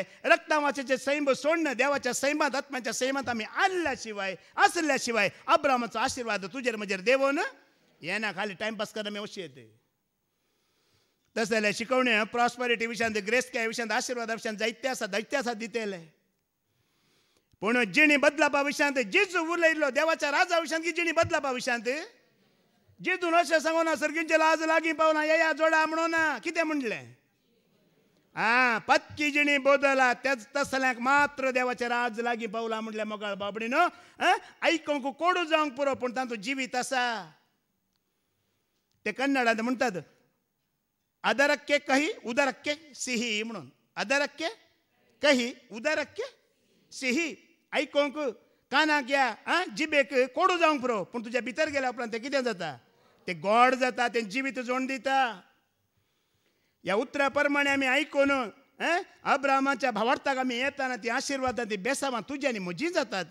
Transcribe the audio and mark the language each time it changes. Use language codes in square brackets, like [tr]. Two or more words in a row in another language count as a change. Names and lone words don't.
[kok] रक्तावाचे सैम सोडणं देवाच्या सैमात आत्म्याच्या सैमात आमी आसल्या शिवाय अब्राहमाचो आशिर्वाद तुजेर म्हजेर देवून येना खाली टायमपास करना आमी अशी येते तशें जाल्यार शिकवण्यो प्रॉस्परिटी विशयांत ग्रेस्काय विशयांत आशिर्वादा विशयांत जायते आसात दितेले पूण जिणी बदलापा विशयांत जेजू उलयल्लो देवाच्या राजा विशयांत की जिणी बदलापा विशयांत जेजून अशें सांगूना सर्गींचे लाज लागीं पावना या जोडा म्हणून कितें म्हणलें पत्की जिणी बदला तेच तसल्यांक मात्र देवाचे राज लागीं पावला म्हणलें मोगाळ बाबडीनो आयकूंक कोडू जावंक पुरो पूण तातूंत जिवीत आसा ते कन्नडांत म्हणटात [kn] ಅದರಕ್ಕೆ ಕಹಿ ಉದರಕ್ಕೆ ಸಿಹಿ [kok] म्हणून [kn] ಅದರಕ್ಕೆ ಕಹಿ ಉದರಕ್ಕೆ ಸಿಹಿ [kok] आयकूंक कानाक या जिबेक कोडू जावंक पुरो पूण तुज्या भितर गेल्या उपरांत तें कितें जाता तें गोड जाता तें जिवीत जोड दिता ह्या उतरा प्रमाणे आमी आयकून अब्राहमाच्या भावार्थाक आमी येताना ती आशिर्वादां ती बेसावां तुजी आनी म्हजी जातात